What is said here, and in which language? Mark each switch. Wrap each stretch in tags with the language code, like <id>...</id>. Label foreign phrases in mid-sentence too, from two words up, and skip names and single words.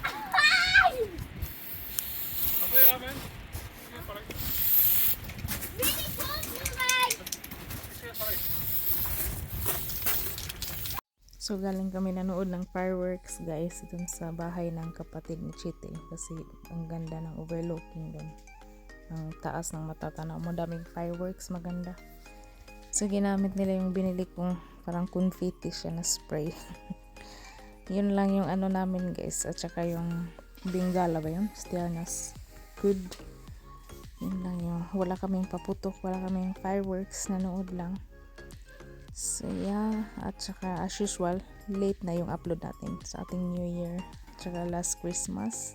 <sv>Andrea, vem? Hjälpa dig. Hjälpa dig.</sv> <tl>So galing kami nanood ng fireworks guys dun sa bahay ng kapatid ni Chite kasi ang ganda ng overlooking dun. Ang taas ng matatanaw mo, daming fireworks, maganda. So ginamit nila yung binili kong parang confetti siya na spray. Yun lang yung ano namin guys, at saka yung bingala ba yun? Stianas good. Yun lang yung, wala kaming paputok, wala kaming fireworks, nanood lang.</tl> <en>So yeah,</en> <tl>at saka as usual, late na yung upload natin sa ating New Year, at saka</tl> <en>last Christmas.</en>